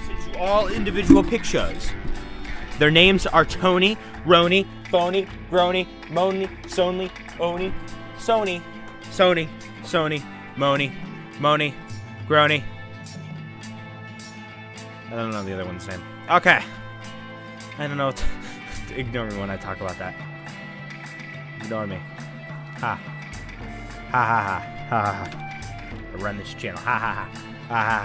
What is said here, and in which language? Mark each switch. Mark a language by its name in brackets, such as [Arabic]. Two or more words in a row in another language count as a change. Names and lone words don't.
[English] all individual pictures. Their names are Tony, Roni, Phony, Grony, Moni, Sonly, Oni, Sony, Sony, Sony, Moni, Moni, Grony. I don't know the other one's name. Okay. I don't know. Ignore me when I talk about that. Ignore me. Ha. Ha ha ha. Ha ha ha. I run this channel. Ha ha ha. Ha ha.